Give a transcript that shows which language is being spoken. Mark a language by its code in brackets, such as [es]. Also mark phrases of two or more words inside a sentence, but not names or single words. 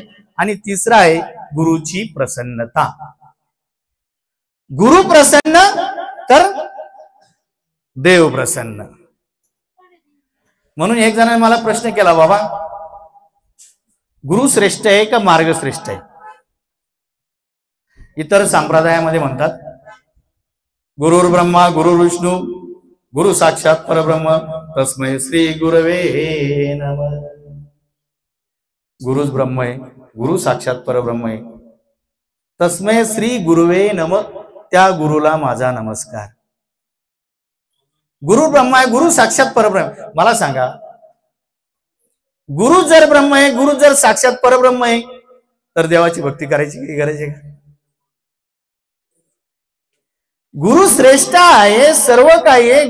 [mr] आणि तिसरा आहे गुरुची प्रसन्नता. गुरु प्रसन्न तर देव प्रसन्न. म्हणून एक जणांनी मला प्रश्न केला, बाबा गुरु श्रेष्ठ आहे का मार्ग श्रेष्ठ आहे? इतर संप्रदायामध्ये म्हणतात [sa] गुरुर् ब्रह्मा गुरुर् विष्णू गुरु साक्षात परब्रह्म तस्मै श्री गुरवे नमः. [mr] गुरुच ब्रह्म आहे, गुरु साक्षात परब्रह्म आहे, [sa] तस्मै श्री गुरुवे नमः, [mr] त्या गुरुला माझा नमस्कार. गुरु ब्रह्म आहे, गुरु साक्षात परब्रह्म. मला सांगा, गुरु जर ब्रह्म आहे, गुरु जर साक्षात परब्रह्म आहे, तर देवाची भक्ती करायची की करायची का? गुरु श्रेष्ठ आहे, सर्व काही आहे.